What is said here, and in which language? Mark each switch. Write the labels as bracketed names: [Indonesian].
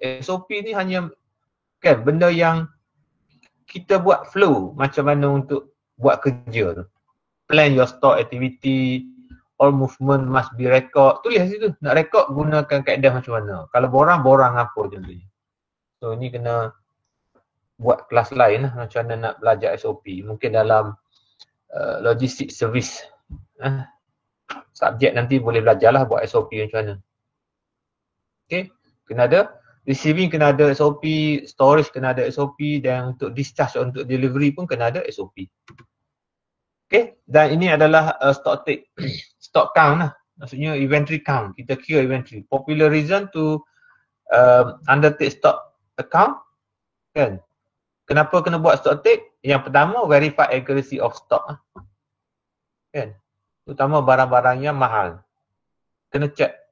[Malay] SOP ni hanya kan benda yang kita buat flow macam mana untuk buat kerja tu. [English] Plan your store activity, all movement must be record. [Malay] Tulis situ. Nak record gunakan kaedah macam mana. Kalau borang apa contohnya. So ni kena buat kelas lain lah macam mana nak belajar SOP. Mungkin dalam logistik service. Subjek nanti boleh belajarlah buat SOP macam mana. Okay, kena ada receiving, kena ada SOP, storage kena ada SOP, dan untuk discharge untuk delivery pun kena ada SOP. Okay, dan ini adalah stock take, stock count lah. Maksudnya inventory count, kita kira inventory. [English] Popular reason to undertake stock account, kan? [Malay] Kenapa kena buat stock take? Yang pertama, [English] verify accuracy of stock, [Malay] kan? Terutama barang-barang yang mahal. Kena check.